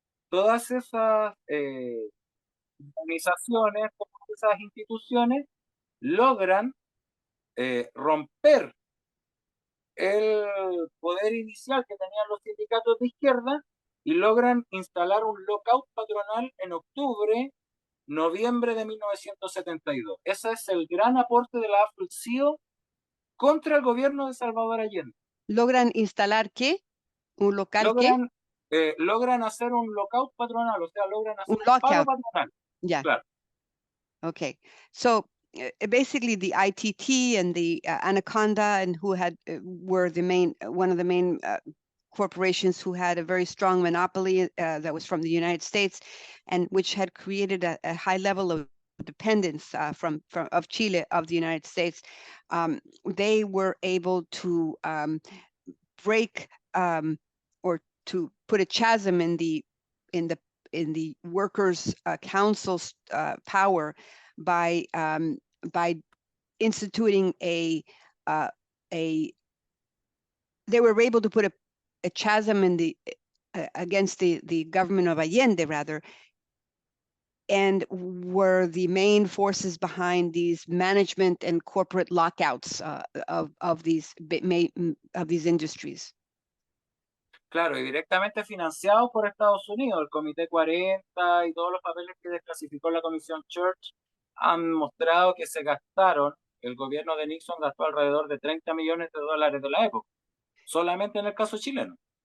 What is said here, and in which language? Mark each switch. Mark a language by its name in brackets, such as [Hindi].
[Spanish] Todas esas organizaciones, todas esas instituciones logran romper el poder inicial que tenían los sindicatos de izquierda y logran instalar un lockout patronal en noviembre de 1972. Ese es el gran aporte de la AFL-CIO contra el gobierno de Salvador Allende. ¿Logran instalar qué? ¿Un local qué? Logran hacer un lockout patronal, o sea, logran hacer un paro patronal. [English] Yeah. [Spanish] Claro. [English] Okay. So basically the ITT and the Anaconda, and who had were one of the main corporations who had a very strong monopoly that was from the United States, and which had created a high level of dependence of Chile of the United States. They were able to break or to put a chasm in the workers' council's power by instituting they were able to put a chasm in against the government of Allende, rather, and were the main forces behind these management and corporate lockouts of these industries. [Spanish] Claro, y directamente financiados por Estados Unidos, el Comité 40 y todos los papeles que desclasificó la Comisión Church han mostrado que se gastaron, el gobierno de Nixon gastó alrededor de $30 millones de la época, solamente en el caso chileno.